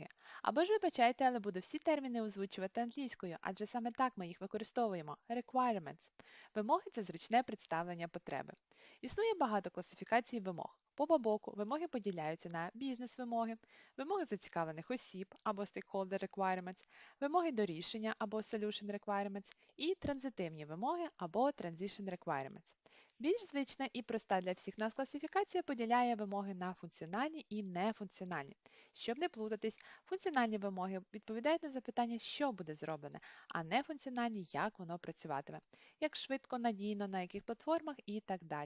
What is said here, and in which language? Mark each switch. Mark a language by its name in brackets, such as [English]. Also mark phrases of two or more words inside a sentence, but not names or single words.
[Ukrainian] Або ж вибачайте, але буду всі терміни озвучувати англійською, адже саме так ми їх використовуємо. [English] Requirements. [Ukrainian] Вимоги це зручне представлення потреби. Існує багато класифікацій вимог. По боку вимоги поділяються на бізнес-вимоги, вимоги зацікавлених осіб або [English] stakeholder requirements, [Ukrainian] вимоги до рішення або [English] solution requirements, [Ukrainian] і транзитивні вимоги або [English] Transition Requirements. [Ukrainian] Більш звична і проста для всіх нас класифікація поділяє вимоги на функціональні і нефункціональні. Щоб не плутатись, функціональні вимоги відповідають на запитання, що буде зроблене, а нефункціональні, як воно працюватиме, як швидко, надійно, на яких платформах і так далі.